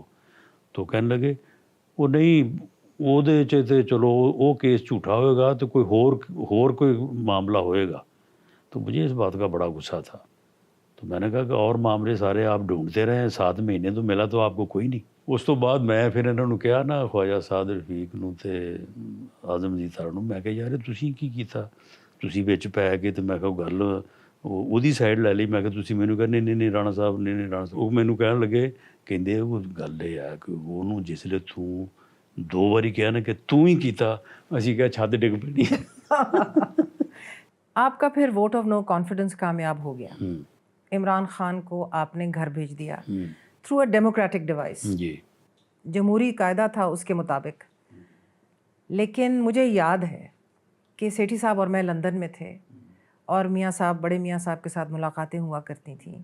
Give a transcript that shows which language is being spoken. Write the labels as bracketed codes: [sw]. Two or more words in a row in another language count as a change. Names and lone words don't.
[ur] تو کہنے لگے وہ نہیں وہ دے چاہتے چلو وہ کیس جھوٹا ہوئے گا تو کوئی اور کوئی معاملہ ہوئے گا. تو مجھے اس بات کا بڑا غصہ تھا. تو میں نے کہا کہ اور معاملے سارے آپ ڈھونڈتے رہے, 7 مہینے تو ملا تو آپ کو کوئی نہیں. [pa] اس تو بعد میں [ur] پھر انہوں نے کہا [pa] نا خواجہ سعد رفیق نو تے اعظم نذیر تارڑ نو, میں کہا یار تسی کی کیتا, تسی وچ پੈ کے تے میں کہا گل ਉਹਦੀ ਸਾਈਡ ਲੈ ਲਈ. ਮੈਂ ਕਿਹਾ ਤੁਸੀਂ ਮੈਨੂੰ ਕਹਿੰਦੇ ਨਹੀਂ ਨਹੀਂ ਰਾਣਾ ਸਾਹਿਬ ਨਹੀਂ ਨਹੀਂ ਰਾਣਾ ਸਾਹਿਬ. ਉਹ ਮੈਨੂੰ ਕਹਿਣ ਲੱਗੇ ਕਹਿੰਦੇ ਉਹ ਗੱਲ ਇਹ ਆ ਕਿ ਉਹਨੂੰ ਜਿਸਲੇ ਤੂੰ 2 ਵਾਰੀ ਕਿਹਾ ਨਾ ਕਿ ਤੂੰ ਹੀ ਕੀਤਾ, ਅਸੀਂ ਕਿਹਾ ਛੱਤ ਡਿੱਗ ਪੈਣੀ. [ur] آپ کا پھر [en] vote of no confidence [ur] کامیاب ہو گیا. عمران خان کو آپ نے گھر بھیج دیا [en] through a democratic device. [ur] جی جمہوری قاعدہ تھا اس کے مطابق. لیکن مجھے یاد ہے کہ سیٹھی صاحب اور میں لندن میں تھے اور میاں صاحب بڑے میاں صاحب کے ساتھ ملاقاتیں ہوا کرتی تھیں.